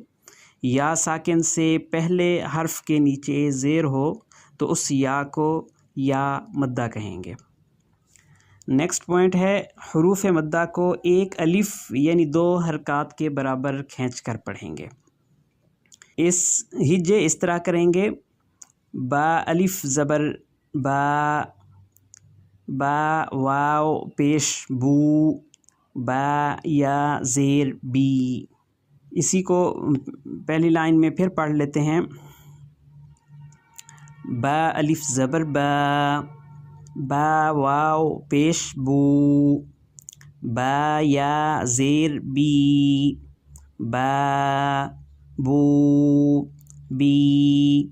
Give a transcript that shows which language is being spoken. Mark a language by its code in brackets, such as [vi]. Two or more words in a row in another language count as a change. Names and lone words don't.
[ur] یا ساکن سے پہلے حرف کے نیچے زیر ہو تو اس یا کو یا مدہ کہیں گے۔ [en] next point [ur] ہے، حروف مدہ کو ایک الف یعنی 2 حرکات کے برابر کھینچ کر پڑھیں گے۔ اس ہجے اس طرح کریں گے، با الف زبر با، با واو پیش بو، با یا زیر بی۔ اسی کو پہلی لائن میں پھر پڑھ لیتے ہیں، با الف زبر با، با واو پیش بو، با یا زیر بی، با بو بی۔